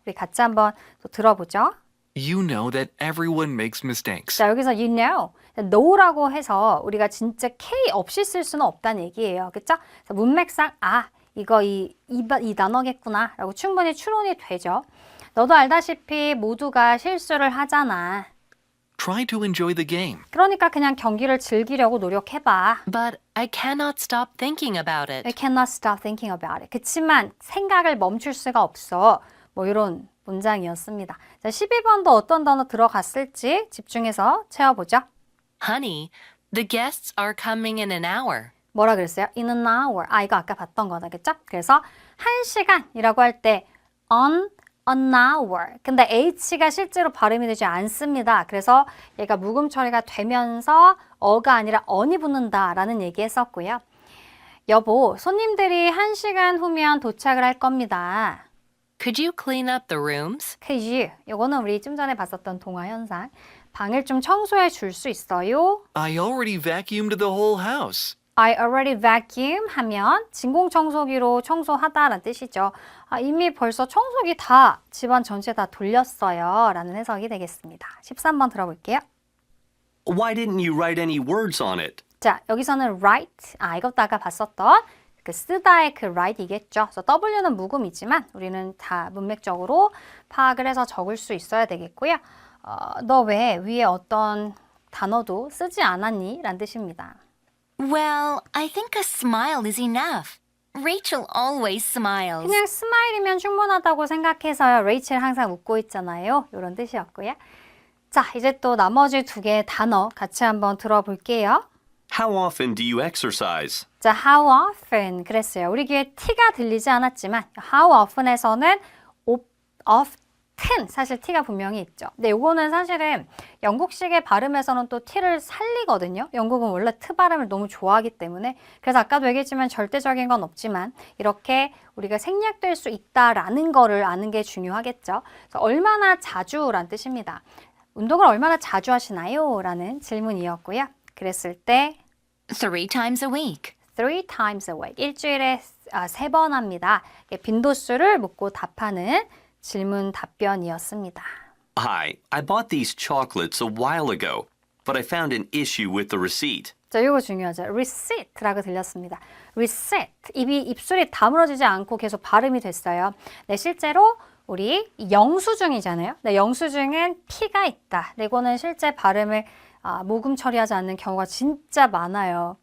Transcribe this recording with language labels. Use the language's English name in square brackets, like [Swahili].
[Korean] 우리 같이 한번 또 들어보죠. [English] You know that everyone makes mistakes. [Korean] 자, 여기서 [English] you know [Korean] 라고 해서 우리가 진짜 K 없이 쓸 수는 없다는 얘기예요. 그쵸? 그래서 문맥상 이거 이 단어겠구나 라고 충분히 추론이 되죠. 너도 알다시피 모두가 실수를 하잖아. [English] Try to enjoy the game. [Korean] 그러니까 그냥 경기를 즐기려고 노력해봐. [English] But I cannot stop thinking about I it. cannot stop thinking about it. [Korean] 그치만 생각을 멈출 수가 없어. 뭐 이런 문장이었습니다. 자, 12번도 어떤 단어 들어갔을지 집중해서 채워보죠. [English] Honey, the guests are coming in an hour. [Korean] 뭐라 그랬어요? [English] In an hour. [Korean] 이거 아까 봤던 거다. 그쵸? 그래서 1시간이라고 할 때 [English] on an hour. [Korean] 근데 H가 실제로 발음이 되지 않습니다. 그래서 얘가 묵음 처리가 되면서 어가 아니라 on이 붙는다라는 얘기 했었고요. 여보, 손님들이 1시간 후면 도착을 할 겁니다. [English] Could you clean up the rooms? Could you? [Korean] 이거는 우리 좀 전에 봤었던 동화 현상. 방을 좀 청소해 줄 수 있어요? [English] I already vacuumed the whole house. I already vacuum [Korean] 하면 진공청소기로 청소하다라는 뜻이죠. 이미 벌써 청소기 다 집안 전체 다 돌렸어요 라는 해석이 되겠습니다. 13번 들어볼게요. [English] Why didn't you write any words on it? [Korean] 자, 여기서는 write, 이것도 아까 봤었던 그 쓰다의 그 write이겠죠. 그래서 W는 묵음이지만 우리는 다 문맥적으로 파악을 해서 적을 수 있어야 되겠고요. 너 왜 위에 어떤 단어도 쓰지 않았니? 라는 뜻입니다. [English] Well, I think a smile is enough. Rachel always smiles. [Korean] 그냥 스마일이면 충분하다고 생각해서요. 레이첼 항상 웃고 있잖아요. 이런 뜻이었고요. 자, 이제 또 나머지 두 개의 단어 같이 한번 들어볼게요. [English] How often do you exercise? [Korean] 자, [English] how often [Korean] 그랬어요. 우리 귀에 T가 들리지 않았지만 how often에서는 often 사실 T가 분명히 있죠. 근데 요거는 사실은 영국식의 발음에서는 또 T를 살리거든요. 영국은 원래 T 발음을 너무 좋아하기 때문에 그래서 아까도 얘기했지만 절대적인 건 없지만 이렇게 우리가 생략될 수 있다라는 거를 아는 게 중요하겠죠. 그래서 얼마나 자주란 뜻입니다. 운동을 얼마나 자주 하시나요? 라는 질문이었고요. 그랬을 때 [English] 3 times a week. 3 times a week. [Korean] 일주일에 3번 합니다. 빈도수를 묻고 답하는 질문 답변이었습니다. [English] Hi, I bought these chocolates a while ago, but I found an issue with the receipt. [Korean] 자, 이거 중요하죠. receipt라고 들렸습니다. [English] receipt. [Korean] 입술이 다물어지지 않고 계속 발음이 됐어요. 네, 실제로 우리 영수증이잖아요. 네, 영수증은 P가 있다. 네, 이거는 실제 발음을 모금 처리하지 않는 경우가 진짜 많아요.